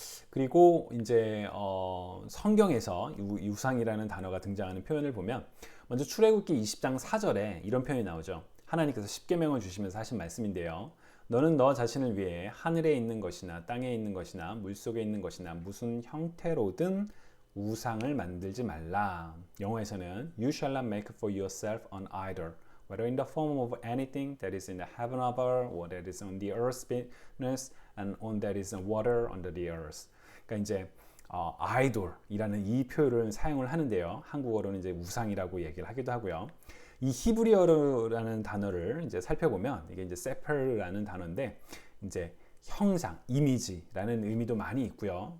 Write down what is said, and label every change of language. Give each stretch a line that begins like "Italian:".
Korean: 그리고 이제 성경에서 우상이라는 단어가 등장하는 표현을 보면, 먼저 출애굽기 20장 4절에 이런 표현이 나오죠. 하나님께서 십계명을 주시면서 하신 말씀인데요. 너는 너 자신을 위해 하늘에 있는 것이나 땅에 있는 것이나 물속에 있는 것이나 무슨 형태로든 우상을 만들지 말라.
English: 영어에서는 You shall not make for yourself an idol, whether in the form of anything that is in the heaven above, or that is on the earth beneath, and on that is water under the earth.
Korean: 그러니까 이제 아이돌이라는 이 표현을 사용을 하는데요. 한국어로는 이제 우상이라고 얘기를 하기도 하고요. 이 히브리어라는 단어를 이제 살펴보면 이게 이제 세퍼라는 단어인데, 이제 형상, 이미지라는 의미도 많이 있고요.